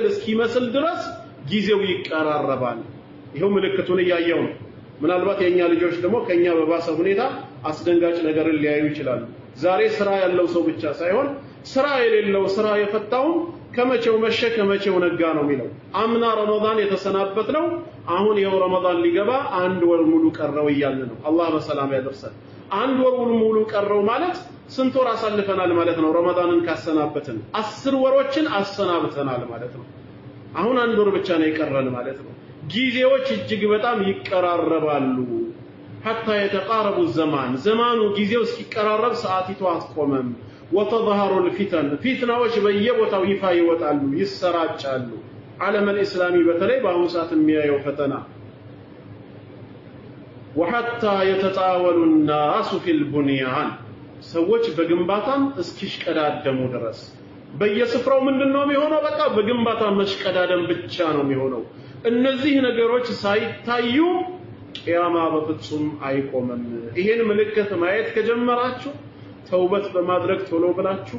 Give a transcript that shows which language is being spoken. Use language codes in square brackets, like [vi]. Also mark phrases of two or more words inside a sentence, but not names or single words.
[am] እስኪመስል ድረስ ጊዜው ይቀራረባል። ይሄው ምልክቱን ያያየው ነው። ምናልባት የኛ ልጆች ደግሞ ከኛ በባሰ ሁኔታ አስደንጋጭ ነገርን ሊያዩ ይችላሉ። ዛሬ ስራ ያለው ሰው ብቻ ሳይሆን ስራ የሌለው ስራ የፈታው ከመቼው መሸ ከመቼው ነጋ ነው የሚለው። አምና ረመዳን የተሰናበት ነው። አሁን ይሄው ረመዳን ሊገባ አንድ ወር ሙሉ ቀረው እያልን ነው። አላህ በሰላም ያደርሰን። አንድ ወር ሙሉ ቀረው ማለት ስንት ወር አሳልፈናል ማለት ነው? ረመዳንን ካሰናበትን 10 ወሮችን አሰናብተናል ማለት ነው። አሁን አንድ ወር ብቻ ነው የቀረን ማለት ነው። ጊዜዎች እጅግ በጣም ይቀራረባሉ። [ar] حتى يتقارب الزمان [am] زمانو ጊዜው እስኪቀራረብ ሰዓቲቱ አትቆምም። [ar] وتظهر الفتن [am] فتنዎች በየቦታው ይፋ ይወጣሉ ይሰራጫሉ። ዓለም الاسلامي በተለይ በአሁኑ ሰዓት የሚያየው ፈተና [ar] وحتى يتطاول الناس في البنيان [am] ሰዎች በግንባታም እስኪሽቀዳደሙ ድረስ በየስፍራው ምንድነው የሚሆነው? በቃ በግንባታ መሽቀዳደም ብቻ ነው የሚሆነው። እነዚህ ነገሮች ሳይታዩ ቂያማ በፍጹም አይቆምም። ይሄን ምልክት ማየት ከጀመራችሁ ተውበት በማድረግ ቶሎ ብላችሁ